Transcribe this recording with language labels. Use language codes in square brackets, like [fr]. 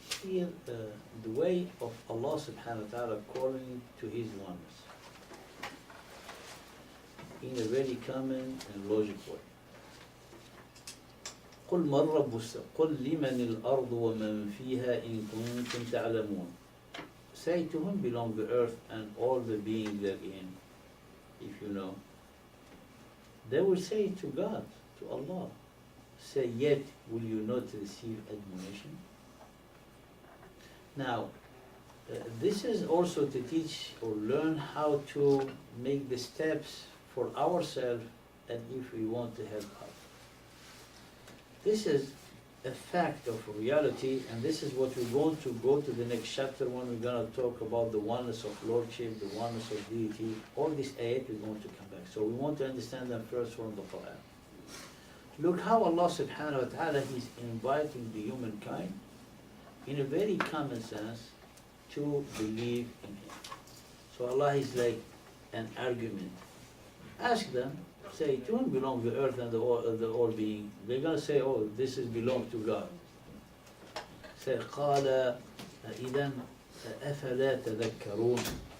[en] Here, the way of Allah subhanahu wa ta'ala calling to his oneness in a very common and logical way. [ar] قل من رب السماء قل لمن الأرض ومن فيها إن كنتم تعلمون. [en] Say to whom belong the earth and all the beings therein, if you know. They will say to God, to Allah. Say, yet will you not receive admonition? Now, this is also to teach or learn how to make the steps for ourselves and if we want to help others. This is a fact of reality, and this is what we're going to go to the next chapter when we're going to talk about the oneness of Lordship, the oneness of deity. All these ayat we're going to come back. So we want to understand them first from the Quran. Look how Allah subhanahu wa ta'ala is inviting the humankind in a very common sense to believe in Him. So Allah is like an argument. Ask them, say, to whom belong the earth and the all being? They're going to say, oh, this is belong to God. [ar] Say, قَالَ إِذَنْ أَفَلَا تَذَكَّرُونَ.